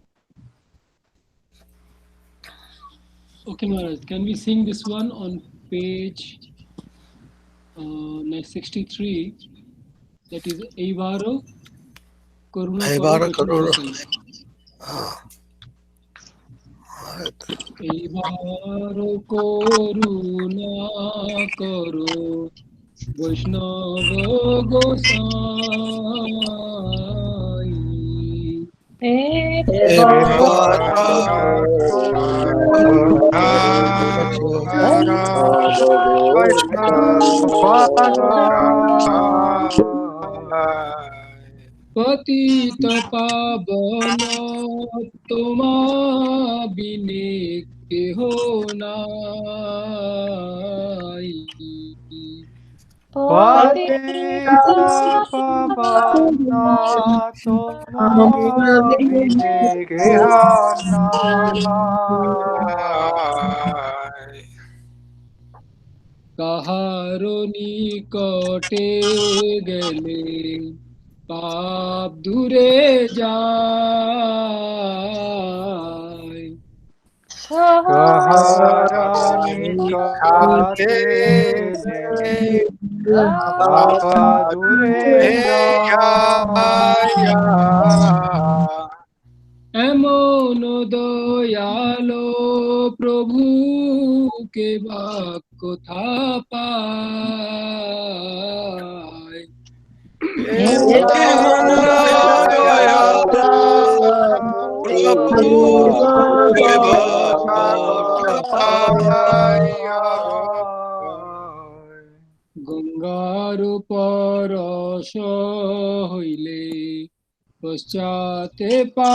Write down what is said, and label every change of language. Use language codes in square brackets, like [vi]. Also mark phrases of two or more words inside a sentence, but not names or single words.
[en] Okay, Maharaj, can we sing this one on page 63? That is Eivaro Karuna [bn] Eivaro Karo Karuna. এইবারো করুণা করো বৈষ্ণব গোসাঁই. পতিত পাবন তোমা বিনে কেহ নাই. পতিত পাবন তোমা বিনে কেহ নাই. কাহারো নিকটে গেলে পাপ দূরে যায় কাহারো নিকটে গেলে পাপ দূরে যায়. এমন দয়ালো প্রভুকে বা কোথা পায় গঙ্গার পরশ হইলে পশ্চাতে